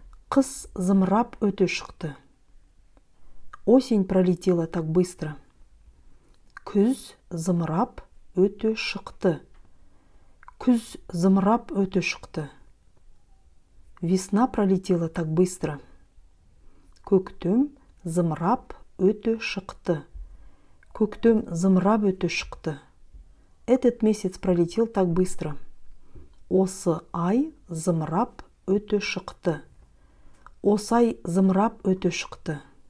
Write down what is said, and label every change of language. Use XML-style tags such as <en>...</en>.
<kk>Қыс, зымырап, өте шықты.</kk> <ru>Осень пролетела так быстро.</ru> <kk>Күз, зымырап, өте шықты. Күз, зымырап, өте шықты.</kk> <ru>Весна пролетела так быстро.</ru> <kk>Көктем, зымырап, өте шықты. Көктем, зымырап, өте шықты.</kk> <ru>Этот месяц пролетел так быстро.</ru> <kk>Осы ай, зымырап, өте шықты. Осы ай, зымырап, өте шықты.</kk>